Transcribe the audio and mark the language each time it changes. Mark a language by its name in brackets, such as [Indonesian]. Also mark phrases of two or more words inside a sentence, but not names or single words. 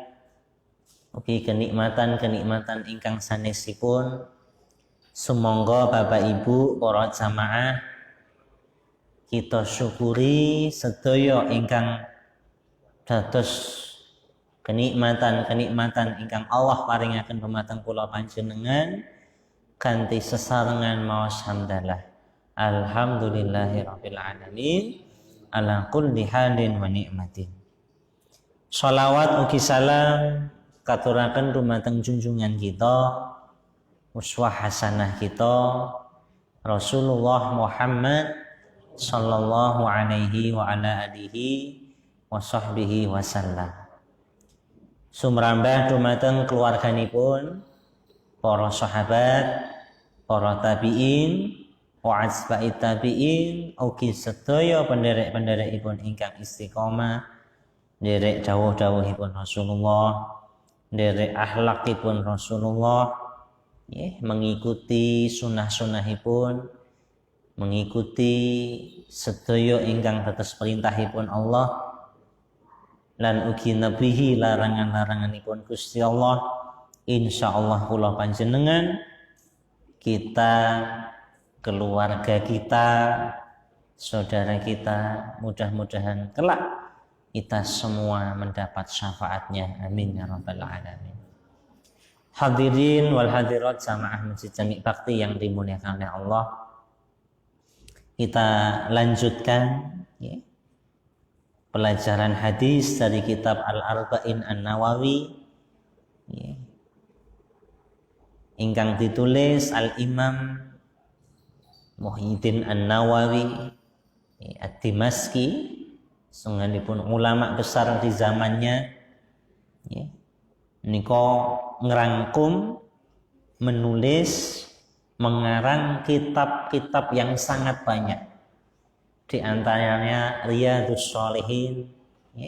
[Javanese] Ugi kenikmatan-kenikmatan ingkang sanesipun sumangga Bapak Ibu para jamaah kita syukuri sedaya ingkang dados kenikmatan-kenikmatan ingkang Allah paringaken dumateng kula panjenengan kanthi sesarengan maos hamdalah. [Arabic] Alhamdulillahirabbil alamin ala kulli halin wa ni'matin. [Javanese] Shalawat ugi salam katuraken dumateng junjungan kita, [Arabic] uswah hasanah [Javanese] kita, Rasulullah Muhammad [Arabic] sallallahu alaihi wa ala alihi wa sahbihi wasallam. [Javanese] Sumrambah dumateng keluarganipun para sahabat, para tabi'in, wa atba'it tabi'in, ugi sedaya penderek-penderekipun ingkang istiqomah nderek dawuh-dawuhipun Rasulullah, nderek akhlakipun Rasulullah, mengikuti sunah-sunahipun, mengikuti sedaya ingkang dados perintahipun Allah lan ugi nebihi larangan-laranganipun Gusti Allah. Insyaallah kula panjenengan, [Indonesian] kita, keluarga kita, saudara kita, mudah-mudahan kelak kita semua mendapat syafaatnya. [Arabic] Amin ya rabbal alamin. Hadirin wal hadirat [Indonesian] jamaah Masjid Jami' Bakti yang dimuliakan oleh Allah. kita lanjutkan ya, pelajaran hadis dari kitab Al-Arba'in An-Nawawi ya, [Javanese] ingkang ditulis [Indonesian] Al-Imam Muhyiddin An-Nawawi ya, Ad-Dimashqi, sungguhipun ulama besar di zamannya ya. [Javanese] Niko ngerangkum, [Indonesian] menulis, mengarang kitab-kitab yang sangat banyak. Di antaranya Riyadhus Shalihin ya.